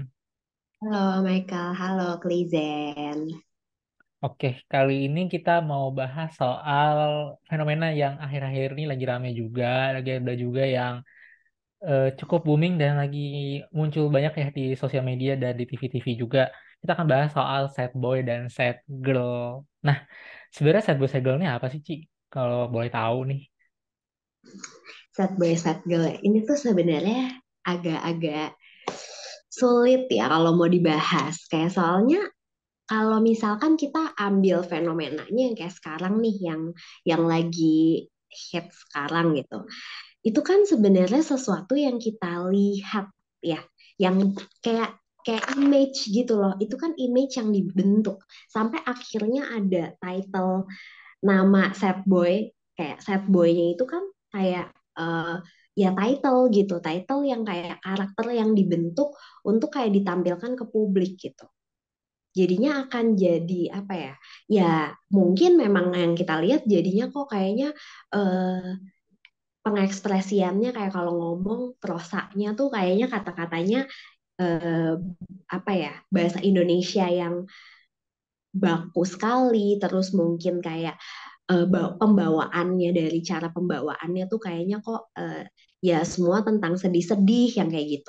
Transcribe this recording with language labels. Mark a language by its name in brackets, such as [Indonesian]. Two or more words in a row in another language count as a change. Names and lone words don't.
[Indonesian] Halo Michael, halo Klizen. Oke, kali ini kita mau bahas soal fenomena yang akhir-akhir ini lagi rame juga, lagi ada juga yang cukup booming dan lagi muncul banyak ya di sosial media dan di TV-TV juga. Kita akan bahas soal [English] sad boy [Indonesian] dan [English] sad girl. [Indonesian] Nah, sebenarnya [English] sad boy sad girl [Indonesian] ini apa sih, Ci? Kalau boleh tahu nih. [English] Sad boy, sad girl. [Indonesian] Ini tuh sebenarnya agak-agak sulit ya kalau mau dibahas. Kayak soalnya kalau misalkan kita ambil fenomenanya yang kayak sekarang nih, yang lagi hit sekarang gitu. Itu kan sebenarnya sesuatu yang kita lihat ya, yang kayak kayak image gitu loh. Itu kan image yang dibentuk sampai akhirnya ada title nama [English] sad boy, [Indonesian] kayak [English] sad boy- [Indonesian] nya itu kan kayak ya title gitu, title yang kayak karakter yang dibentuk untuk kayak ditampilkan ke publik gitu. Jadinya akan jadi apa ya? Ya mungkin memang yang kita lihat jadinya kok kayaknya eh, pengekspresiannya kayak kalau ngomong prosanya tuh kayaknya kata-katanya eh, apa ya, bahasa Indonesia yang baku sekali, terus mungkin kayak pembawaannya, dari cara pembawaannya tuh kayaknya kok ya semua tentang sedih-sedih yang kayak gitu.